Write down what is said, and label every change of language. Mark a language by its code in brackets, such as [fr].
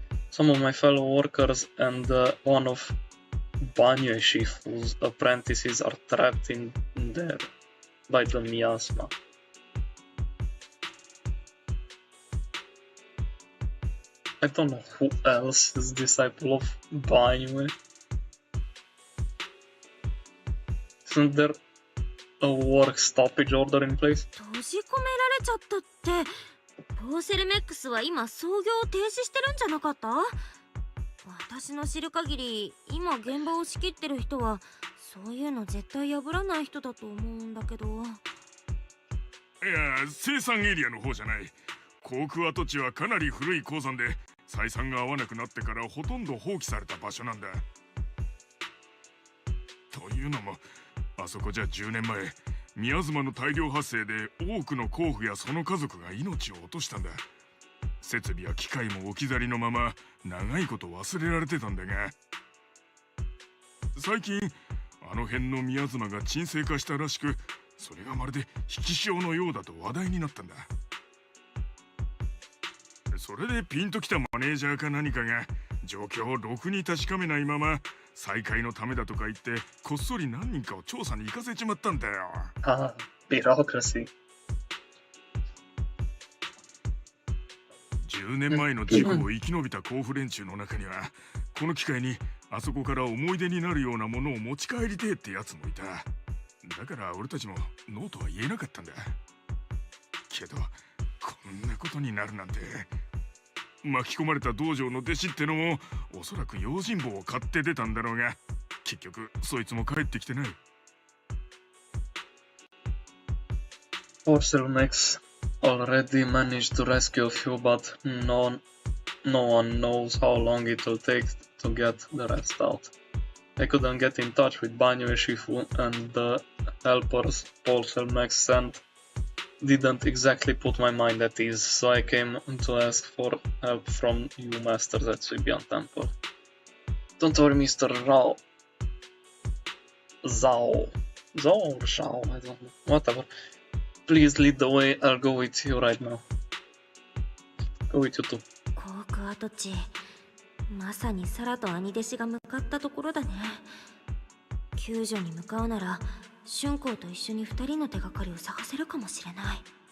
[en] Some of my fellow workers and one of Banyo Shifu's apprentices are trapped in there by the miasma. I don't know who else is disciple of Banyo. Isn't there a work stoppage order in place? [ja] 閉じ込められちゃったってポーセルメックスは今操業を停止してるんじゃなかった？私の知る限り今現場を仕切ってる人はそういうの絶対破らない人だと思うんだけど。いや、生産エリアの方じゃない。航空跡地はかなり古い鉱山で採算が合わなくなってからほとんど放棄された場所なんだ。というのもあそこじゃ10年前ミヤズマの大量発生で多くの鉱夫やその家族が命を落としたんだ。設備や機械も置き去りのまま長いこと忘れられてたんだが、最近あの辺のミヤズマが沈静化したらしく、それがまるで引き潮のようだと話題になったんだ。それでピンときたマネージャーか何かが状況をろくに確かめないまま再開のためだとか言ってこっそり何人かを調査に行かせちまったんだよ。 [en] ああ、bureaucracy。 [ja] 10年前の事故を生き延びた甲府連中の中にはこの機会にあそこから思い出になるようなものを持ち帰りてえってやつもいた。だから俺たちもノーとは言えなかったんだけど、こんなことになるなんて。巻き込まれた道場の弟子ってのもおそらく用心棒を買って出たんだろうが、結局そいつも帰ってきてない。 [en] Porcelmex already managed to rescue a few, but no one knows how long it will take to get the rest out. I couldn't get in touch with Banyo Shifu and the helpers Porcelmex sent didn't exactly put my mind at ease, so I came to ask for help from you masters at Swibian Temple. Don't worry, Mr. Zhao, or Zhao, I don't know, whatever. Please lead the way, I'll go with you right now. Go with you too. [ja] 航空跡地、まさにサラと兄弟子が向かったところだね。救助に向かうなら春光と一緒に2人の手がかりを探せるかもしれない。